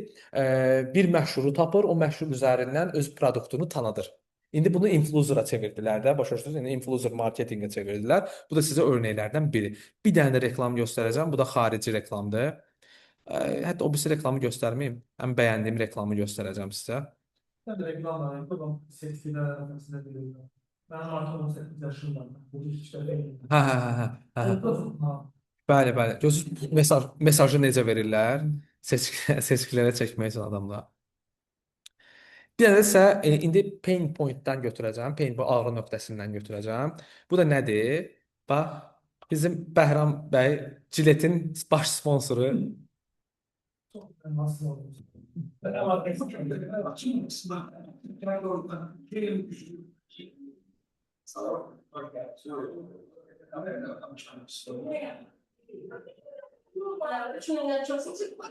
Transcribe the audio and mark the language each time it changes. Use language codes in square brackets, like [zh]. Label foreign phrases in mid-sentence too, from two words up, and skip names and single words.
[az] Bir məşhuru tapır, o məşhur üzərindən öz produktunu tanıdır. İndi bunu influencer'a çevirdilər də, başa düşdünüz? İndi influencer marketinqə çevirdilər. Bu da sizə örnəklərdən biri. Bir dənə də reklam göstərəcəm. Bu da xarici reklamdır. Hətta o birisi reklamı göstərməyim. Ən bəyəndiyim reklamı göstərəcəm sizə. [tr] Ben de reklamlar yapıyorum. Seçkiler arasında biliyorum. Ben artık 18 yaşındayım. Bu işte değilim. [az] Hə. Bəli, bəli. Görürsüz mesajı necə verirlər? Seçkilərə çəkmək üçün adamlar. Bir dənə isə indi [en] pain point- [az] dən götürəcəm. Pain bu ağrı nöqtəsindən götürəcəm. Bu da nədir? Bax, bizim Bəhram bəy Ciletin baş sponsoru. [tr] Nasıl olur? Ben ama ben açayım mısın? Ben oradan gelin düşün. Sana bak ya. Kamerayla konuşmak istiyorum. Çünkü çok sıcak.